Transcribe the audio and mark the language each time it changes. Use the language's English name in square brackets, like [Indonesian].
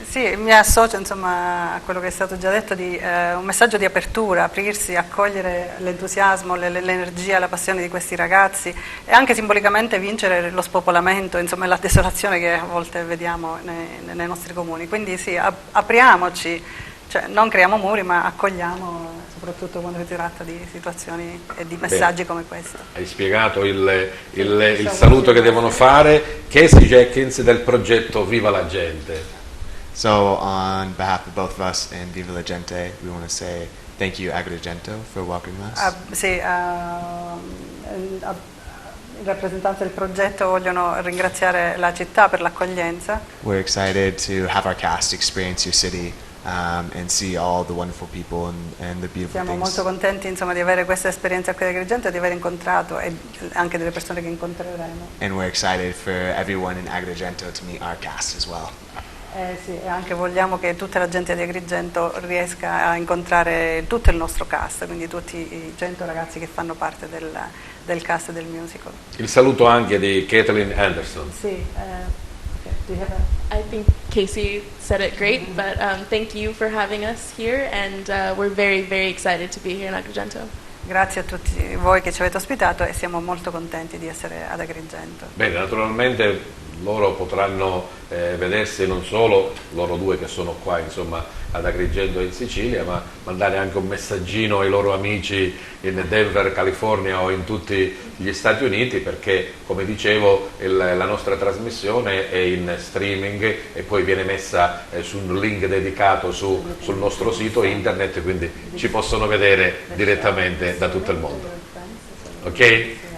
[Italian] Sì, mi associo insomma a quello che è stato già detto, di un messaggio di apertura, aprirsi, accogliere l'entusiasmo, l'energia, la passione di questi ragazzi e anche simbolicamente vincere lo spopolamento, insomma la desolazione che a volte vediamo nei nostri comuni. Quindi sì, apriamoci, cioè non creiamo muri ma accogliamo, soprattutto quando si tratta di situazioni e di messaggi come questo. Hai spiegato il saluto che devono fare. Casey Jenkins del progetto Viva la Gente. [English] So on behalf of both of us and Viva la Gente, we want to say thank you Agrigento for welcoming us. [Italian] In rappresentanza del progetto vogliono ringraziare la città per l'accoglienza. [English] We're excited to have our cast experience your city. And see all the wonderful people and the beautiful [Italian] Siamo [English] things. [Italian] molto contenti insomma di avere questa esperienza qui ad Agrigento e di aver incontrato e anche delle persone che incontreremo. [English] And we're excited for everyone in Agrigento to meet our cast as well. [Italian] Sì, e anche vogliamo che tutta la gente di Agrigento riesca a incontrare tutto il nostro cast, quindi tutti i 100 ragazzi che fanno parte del cast del musical. Il saluto anche di Kathleen Anderson. [English] Sì, do you have I think Casey said it great, but thank you for having us here, and we're very, very excited to be here in Agrigento. [Italian] Grazie a tutti voi che ci avete ospitato e siamo molto contenti di essere ad Agrigento. Bene, naturalmente loro potranno vedersi non solo loro due che sono qua insomma ad Agrigento e in Sicilia, ma mandare anche un messaggino ai loro amici in Denver, California o in tutti gli Stati Uniti, perché come dicevo la nostra trasmissione è in streaming e poi viene messa su un link dedicato sul nostro sito internet, quindi ci possono vedere direttamente da tutto il mondo. Ok?